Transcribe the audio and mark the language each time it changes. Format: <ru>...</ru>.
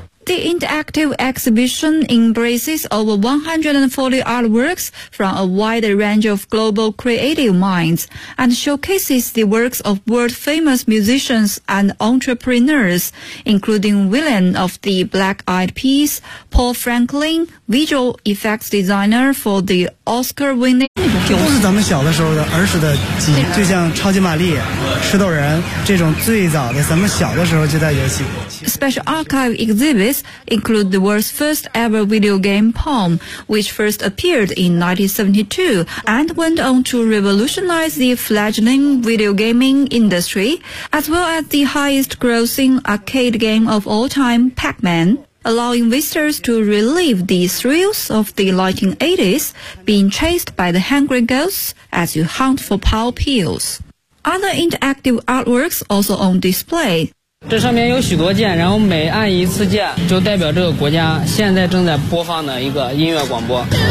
<en>The interactive exhibition embraces over 140 artworks from a wide range of global creative minds and showcases the works of world-famous musicians and entrepreneurs, including William of the Black Eyed Peas, Paul Franklin, visual effects designer for the Oscar-winning...</en> <zh>都是咱们小的时候的儿时的记忆，就像超级玛丽、吃豆人这种最早的咱们小的时候就在游戏。</zh> <en>Special archive exhibits include the world's first ever video game Pong, which first appeared in 1972 and went on to revolutionize the fledgling video gaming industry, as well as the highest grossing arcade game of all time, Pac-Man. Allowing visitors to relive the thrills of the 1980s, being chased by the hungry ghosts as you hunt for power pills. Other interactive artworks also on display.</en> <zh>这上面有许多键，然后每按一次键就代表这个国家现在正在播放的一个音乐广播。</zh>